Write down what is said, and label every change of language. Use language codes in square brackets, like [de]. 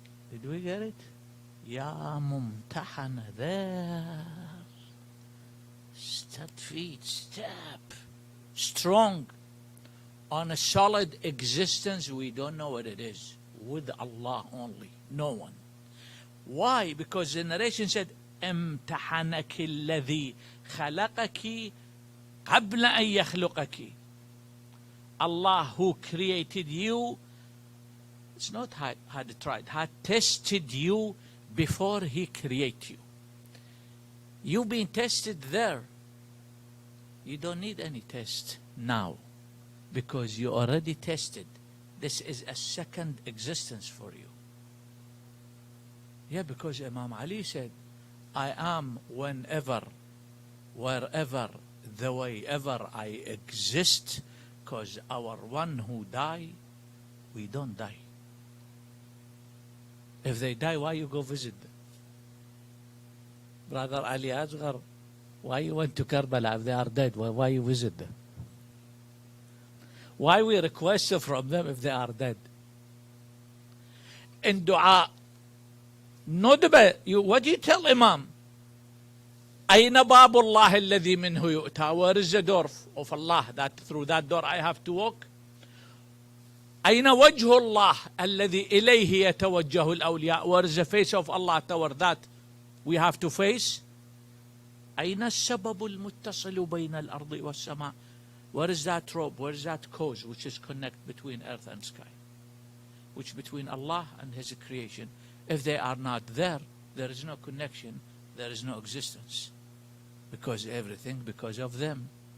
[en] Did we get it? [ar] Ya mumtahana [en] there. Step feet, step. Strong. On a solid existence, we don't know what it is. With Allah only. No one. Why? Because the narration said, [ar] امتحنك الذي خلقك قبل أن يخلقك. [en] Allah who created you, it's not had tried, had tested you before He created you. You've been tested there. You don't need any test now because you already tested. This is a second existence for you. Yeah, because Imam Ali said, I am whenever, wherever, the way ever I exist, because our one who die, we don't die. If they die, why you go visit them? Brother Ali Asghar, why you went to Karbala if they are dead? Why you visit them? Why we request from them if they are dead? In dua, ندبة, what do you tell Imam? [ar] أين باب الله الذي منه يؤتى? [en] Where is the door of Allah that through that door I have to walk? [ar] أين وجه الله الذي إليه يتوجه الأولياء? [en] Where is the face of Allah toward that we have to face? [ar] أين السبب المتصل بين الأرض والسماء? [en] Where is that rope? Where is that cause which is connect between earth and sky? Which between Allah and His creation? If they are not there, there is no connection, there is no existence. Because everything because of them.